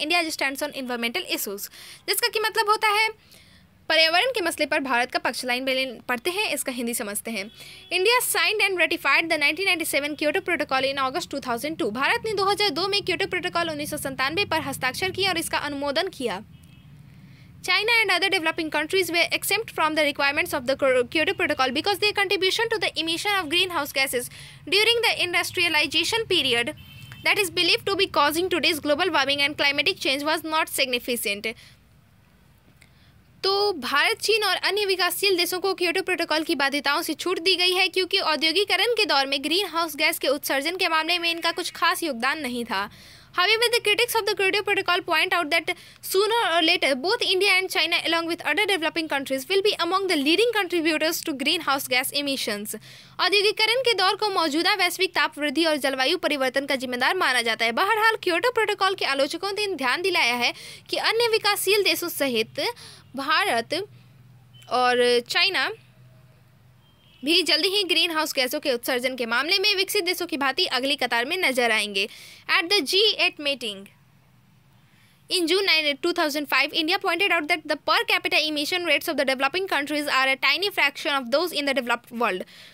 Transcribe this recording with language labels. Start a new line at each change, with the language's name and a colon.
English: India stands on environmental issues,
Hindi: जिसका कि मतलब होता है पर्यावरण के मसले पर भारत का पक्ष। लाइन बाय लाइन पढ़ते हैं, इसका हिंदी समझते हैं।
English: India signed and ratified the 1997 Kyoto protocol in August 2002।
Hindi: भारत ने 2002 में क्योटो प्रोटोकॉल 1997 पर हस्ताक्षर किया और इसका अनुमोदन किया।
English: China and other developing countries were exempt from the requirements of the Kyoto Protocol because their contribution to the emission of greenhouse gases during the industrialization period that is believed to be causing today's global warming and climatic change was not significant.
Hindi: तो भारत, चीन और अन्य विकासशील देशों को Kyoto protocol की बाध्यताओं से छूट दी गई है क्योंकि औद्योगिकरण के दौर में ग्रीन हाउस गैस के उत्सर्जन के मामले में इनका कुछ खास योगदान नहीं था।
English: However, the critics of the Kyoto Protocol point out that sooner or later, both India and China, along with other developing countries, will be among the leading contributors to greenhouse gas emissions.
Hindi: औद्योगिकरण के दौर को मौजूदा वैश्विक ताप वृद्धि और जलवायु परिवर्तन का जिम्मेदार माना जाता है। बहरहाल, क्योटो प्रोटोकॉल के आलोचकों ने ध्यान दिलाया है कि अन्य विकासशील देशों सहित भारत और चाइना भी जल्दी ही ग्रीन हाउस गैसों के उत्सर्जन के मामले में विकसित देशों की भांति अगली कतार में नजर आएंगे।
English: At the G8 meeting in June 2005, India pointed out that the per capita emission rates of the developing countries are a tiny fraction of those in the developed world.